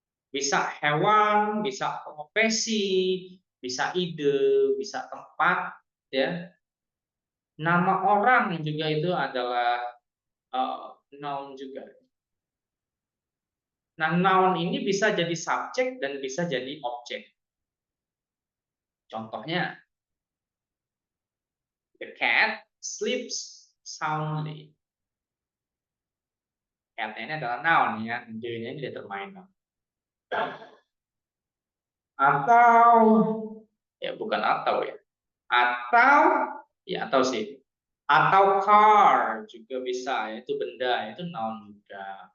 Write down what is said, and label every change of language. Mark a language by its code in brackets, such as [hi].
[id] Bisa hewan, bisa profesi, bisa ide, bisa tempat ya. Nama orang juga itu adalah noun juga. Nah, noun ini bisa jadi subjek dan bisa jadi objek. Contohnya, [en] the cat sleeps soundly. [id] Cat ini adalah noun ya, D-nya ini determiner. Atau ya bukan atau ya. Atau ya atau sih. Atau car juga bisa, itu benda, itu noun juga.